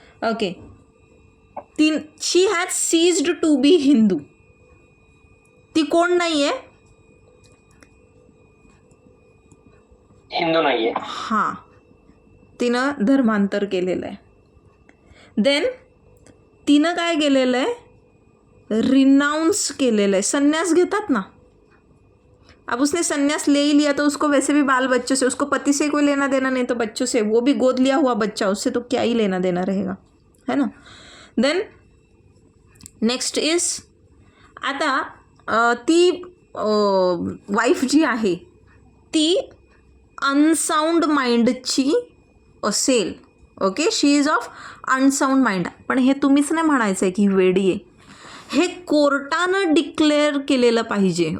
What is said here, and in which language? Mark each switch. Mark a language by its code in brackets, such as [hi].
[en] Okay, she has ceased to be Hindu. [mr] ती कोण नाही आहे, हिंदू नाहीये. हां, तिनं धर्मांतर केलेलं आहे. देन तिनं काय केलेलं आहे, रिनाउंस केलेलं आहे. संन्यास घेतात ना, [hi] अब उसने संन्यास ले ही लिया तो उसको वैसे भी बाल बच्चों से, उसको पति से कोई लेना देना नहीं तो बच्चों से, वो भी गोद लिया हुआ बच्चा, उससे तो क्या ही लेना देना रहेगा, है ना. [en] then next is, [mr] आता ती वाईफ जी आहे ती अनसाऊंड माइंडची असेल. Okay, [en] She is of unsound mind. [mr] पण हे तुम्हीच नाही म्हणायचं आहे की वेडी आहे, हे कोर्टानं डिक्लेअर केलेलं पाहिजे.